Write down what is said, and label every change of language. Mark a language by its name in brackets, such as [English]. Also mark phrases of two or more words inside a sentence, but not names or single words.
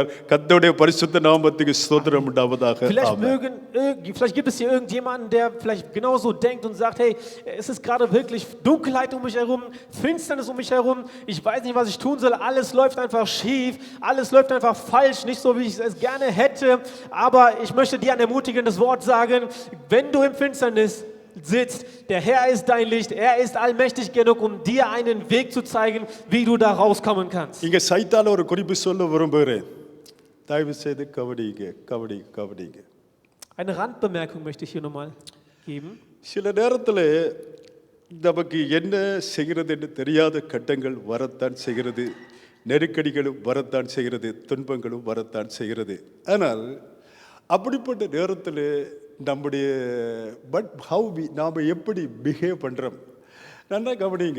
[Tamil] கர்த்தருடைய பரிசுத்த நாமத்துக்கு ஸ்தோத்திரம் உண்டாவதாக. [German] Vielleicht gibt es hier irgendjemanden, der vielleicht genauso denkt und sagt, hey, es ist gerade wirklich Dunkelheit um mich herum, Finsternis um mich herum, ich weiß nicht, was ich tun soll, alles läuft einfach schief, alles läuft einfach falsch, nicht so, wie ich es gerne hätte, aber ich möchte dir ein ermutigendes Wort sagen, wenn du im Finsternis sitzt, der Herr ist dein Licht, er ist allmächtig genug, um dir einen Weg zu zeigen, wie du da rauskommen kannst. [Tamil] இங்க சைத்தால ஒரு குறிப்பு சொல்ல விரும்புகிறேன். தயவு செய்து கவனிங்க. [German] Eine Randbemerkung möchte ich hier nochmal geben. [Tamil] சில நேரத்தில் நமக்கு என்ன செய்கிறது என்று தெரியாத கட்டங்கள் வரத்தான் செய்கிறது, நெருக்கடிகளும் வரத்தான் செய்கிறது, துன்பங்களும் வரத்தான் செய்கிறது. ஆனால் அப்படிப்பட்ட நேரத்தில் நம்முடைய நாம் எப்படி பிஹேவ் பண்ணுறோம் நல்லா கவனிங்க.